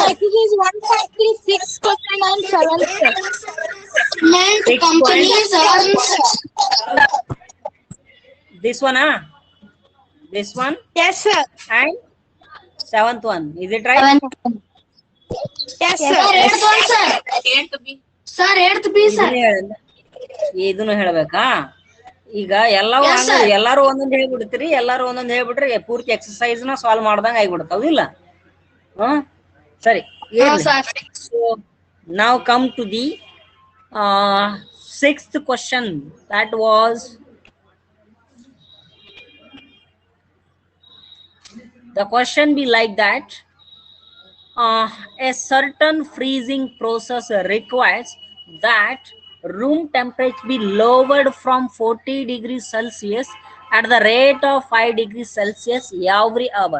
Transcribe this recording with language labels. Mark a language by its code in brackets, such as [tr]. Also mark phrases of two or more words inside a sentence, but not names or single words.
[en] Exercise 1.3, 6 question and 7 step. Cement 6 companies earns. This one, this one Yes, sir. and 7th one. Is it right? Yes, Yes, sir. sir. Eighth one, sir. 8th B. Sir, 8th B, sir. [kn] ಇದನ್ನು ಹೇಳ್ಬೇಕಾ? ಈಗ ಎಲ್ಲವೂ [en] Yes, [kn] ಹಂಗ [en] sir. [kn] ಎಲ್ಲಾರು ಒಂದೊಂದು ಹೇಳ್ಬಿಡ್ತೀರಿ, ಎಲ್ಲಾರು ಒಂದೊಂದು ಹೇಳ್ಬಿಟ್ರೆ ಪೂರ್ತಿ ಎಕ್ಸರ್ಸೈಸ್ ನ ಸಾಲ್ವ್ ಮಾಡ್ದಂಗ ಆಗ್ಬಿಡ್ತಾವಿಲ್ಲ. ಸರಿ, [en] sir. ಸೊ now come to the 6th question. That was the question be like that. A certain freezing process requires that room temperature be lowered from 40 degrees Celsius at the rate of 5 degrees Celsius every hour.